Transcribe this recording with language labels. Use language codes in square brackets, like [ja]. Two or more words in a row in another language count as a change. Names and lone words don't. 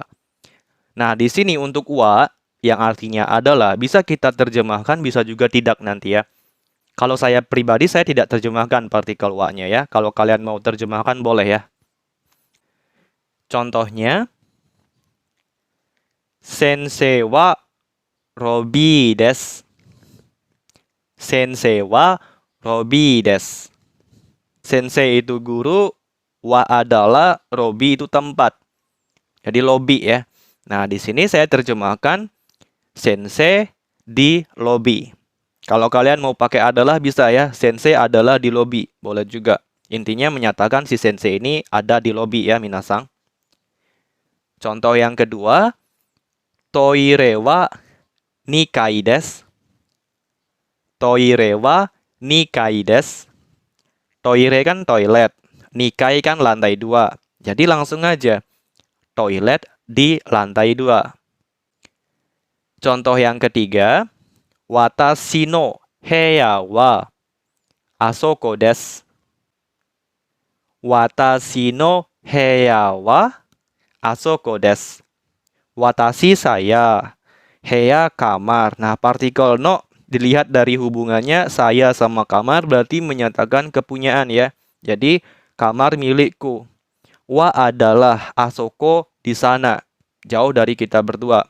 [id] Nah, di sini untuk wa yang artinya adalah bisa kita terjemahkan, bisa juga tidak nanti ya. Kalau saya pribadi, saya tidak terjemahkan partikel wa-nya ya. Kalau kalian mau terjemahkan, boleh ya. Contohnya, [ja] 先生はロビーです. 先生はロビーです. [id] Sensei itu guru, wa adalah, robi itu tempat. Jadi lobby ya. Nah, di sini saya terjemahkan sensei di lobby. Kalau kalian mau pakai adalah bisa ya, sensei adalah di lobi, boleh juga. Intinya menyatakan si sensei ini ada di lobi ya minasang. Contoh yang kedua, [ja] トイレは二階です. トイレは二階です. [id] Toire kan toilet, nikai kan lantai 2. Jadi langsung aja, toilet di lantai 2. Contoh yang ketiga, [ja] 私の部屋はあそこです. 私の部屋はあそこです. [id] Watashi saya, heya kamar. Nah, partikel no dilihat dari hubungannya saya sama kamar berarti menyatakan kepunyaan ya. Jadi kamar milikku. Wa adalah asoko di sana, jauh dari kita berdua.